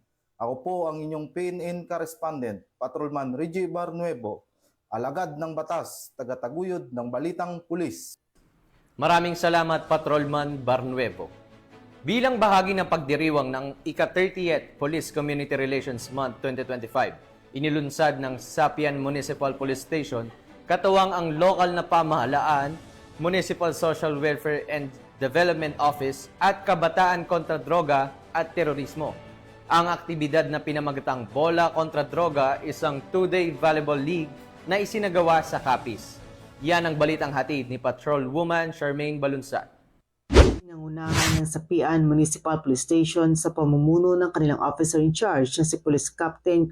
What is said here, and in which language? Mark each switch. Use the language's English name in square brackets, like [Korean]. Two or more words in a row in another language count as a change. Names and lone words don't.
[Filipino] Ako po ang inyong PNN correspondent, Patrolman Reggie Barnuevo, alagad ng batas, tagataguyod ng balitang pulis. Maraming salamat, Patrolman Barnuevo. Bilang bahagi ng pagdiriwang ng ika-30th Police Community Relations Month 2025, inilunsad ng Sapian Municipal Police Station katuwang ang lokal na pamahalaan, Municipal Social Welfare and Development Office at Kabataan kontra Droga at Terorismo. Ang aktibidad na pinamagatang Bola kontra Droga isang 2-day volleyball league na isinagawa sa Capiz. Yan ang balitang hatid ni Patrolwoman Charmaine Balunsat. Pinangunahan ng Sapian Municipal Police Station sa pamumuno ng kanilang [English] officer in charge [Filipino] na si Police Captain